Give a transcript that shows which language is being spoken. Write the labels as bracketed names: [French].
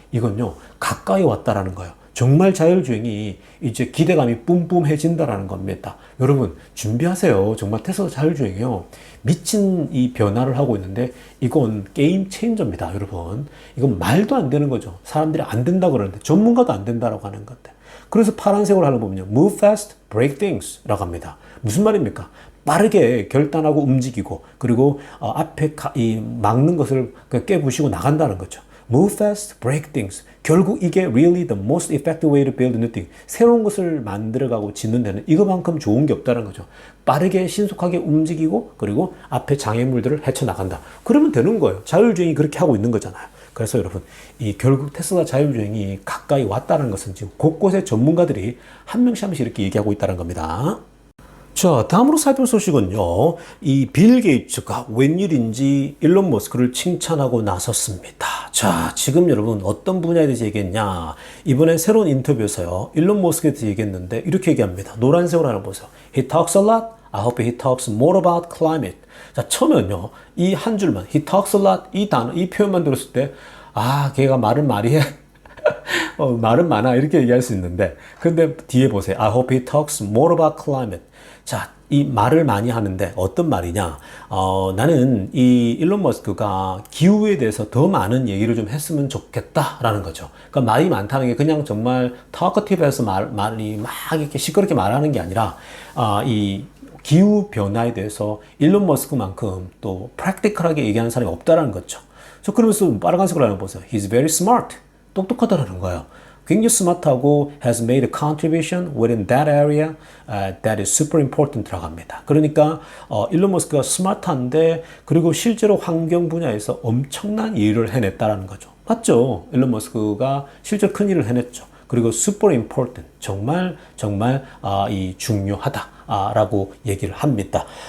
[Korean] 이건요, 가까이 왔다라는 거예요. 정말 자율주행이 이제 기대감이 뿜뿜해진다라는 겁니다. 여러분, 준비하세요. 정말 테슬라 자율주행이요. 미친 이 변화를 하고 있는데, 이건 게임 체인저입니다, 여러분. 이건 말도 안 되는 거죠. 사람들이 안 된다 그러는데, 전문가도 안 된다라고 하는 건데. 그래서 파란색으로 하는 거 보면요. [English] Move fast, break things [Korean] 라고 합니다. 무슨 말입니까? 빠르게 결단하고 움직이고, 그리고 앞에 막는 것을 깨부시고 나간다는 거죠. [English] Move fast, break things. [Korean] 결국 이게 [English] really the most effective way to build new thing. [Korean] 새로운 것을 만들어가고 짓는 데는 이거만큼 좋은 게 없다는 거죠. 빠르게 신속하게 움직이고 그리고 앞에 장애물들을 헤쳐나간다. 그러면 되는 거예요. 자율주행이 그렇게 하고 있는 거잖아요. 그래서 여러분, 이 결국 테슬라 자율주행이 가까이 왔다는 것은 지금 곳곳에 전문가들이 한 명씩 한 명씩 이렇게 얘기하고 있다는 겁니다. 자, 다음으로 살펴볼 소식은요. 이 빌 게이츠가 웬일인지 일론 머스크를 칭찬하고 나섰습니다. 자, 지금 여러분 어떤 분야에 대해서 얘기했냐. 이번에 새로운 인터뷰에서요. 일론 머스크에 대해서 얘기했는데 이렇게 얘기합니다. 노란색으로 하나 보세요. [English] He talks a lot. I hope he talks more about climate. [Korean] 자, 처음엔요. 이 한 줄만 [English] He talks a lot. [Korean] 이 단어, 이 표현만 들었을 때 아, 걔가 말은 많이 해. 말은 많아. 이렇게 얘기할 수 있는데 근데 뒤에 보세요. [English] I hope he talks more about climate. [Korean] 자, 이 말을 많이 하는데 어떤 말이냐? 나는 이 일론 머스크가 기후에 대해서 더 많은 얘기를 좀 했으면 좋겠다라는 거죠. 그러니까 말이 많다는 게 그냥 정말 talkative해서 말이 막 이렇게 시끄럽게 말하는 게 아니라 이 기후 변화에 대해서 일론 머스크만큼 또 practical하게 얘기하는 사람이 없다라는 거죠. 저 그러면서 빨간색으로 하나 보세요. [English] He's very smart. [Korean] 똑똑하다라는 거예요. 굉장히 스마트하고 [English] has made a contribution within that area that is super important [Korean] 라고 합니다. 그러니까 일론 머스크가 스마트한데 그리고 실제로 환경 분야에서 엄청난 일을 해냈다라는 거죠. 맞죠? 일론 머스크가 실제로 큰 일을 해냈죠. 그리고 [English] super important, [Korean] 정말 이 중요하다라고 얘기를 합니다.